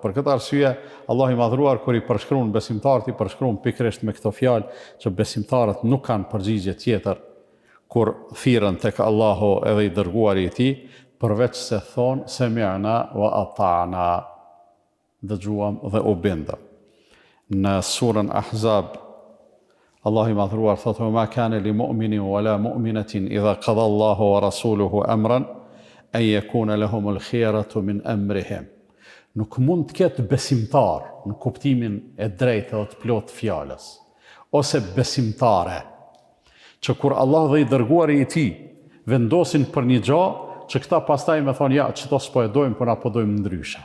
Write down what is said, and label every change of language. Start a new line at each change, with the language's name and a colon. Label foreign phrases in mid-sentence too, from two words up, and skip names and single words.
Albanian: Për këtë arsye, Allah i madhruar kur i përshkruan besimtarët, i përshkruan pikërisht me këto fjalë që besimtarët nuk kanë përgjigje tjetër kur thirrën tek Allahu edhe i dërguari i tij, përveç se thonë
Arabic: سمعنا وأطعنا,
Albanian: dëgjuam dhe u bindëm. Në surën Ahzab, Allah i madhruar thotë:
Arabic: "ما كان لمؤمن ولا مؤمنة إذا قضى الله ورسوله أمرا أن يكون لهم الخيرة من أمرهم."
Albanian: Nuk mund të ketë besimtar në kuptimin e drejtë dhe të plot fjalës, ose besimtare, që kur Allah dhe i dërguari i tij vendosin për një gjë, që këta pastaj me thonë, ja, qëto s'po e dojmë, por na po dojmë ndryshe.